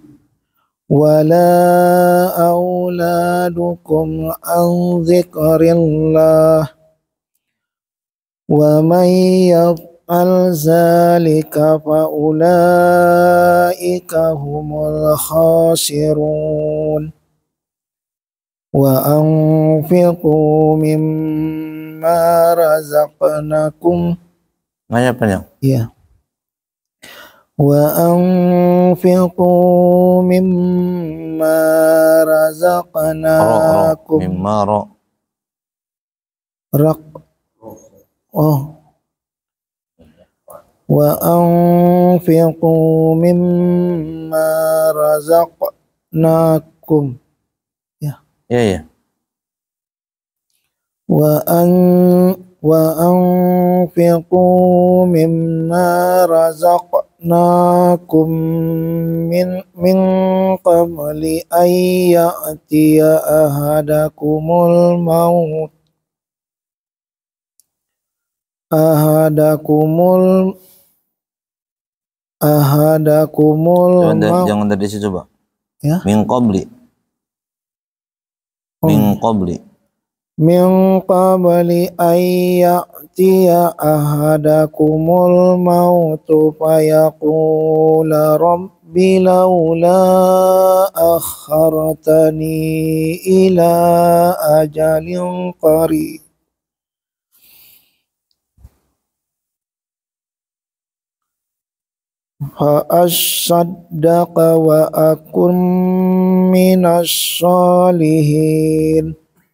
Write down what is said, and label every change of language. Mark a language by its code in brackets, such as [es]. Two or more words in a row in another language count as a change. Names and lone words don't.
[ar] ولا أولادكم عن ذكر الله ومن يفعل ذلك فأولئك هم الخاسرون. وأنفقوا مما رزقناكم. [id] Nanya panjang. Iya. [ar] وأنفقوا مما رزقناكم. وأنفقوا مما رزقناكم. [id] Ya. Ya. [ar] وأنفقوا مما رزقناكم من قبل أن يأتي أحدكم الموت. [id] Jangan dari situ, Pak. Ya. [ar] من قبل من قبل أن يأتي أحدكم الموت فيقول رب لولا أخرتني إلى أجل قريب فأصدق وأكن من الصالحين.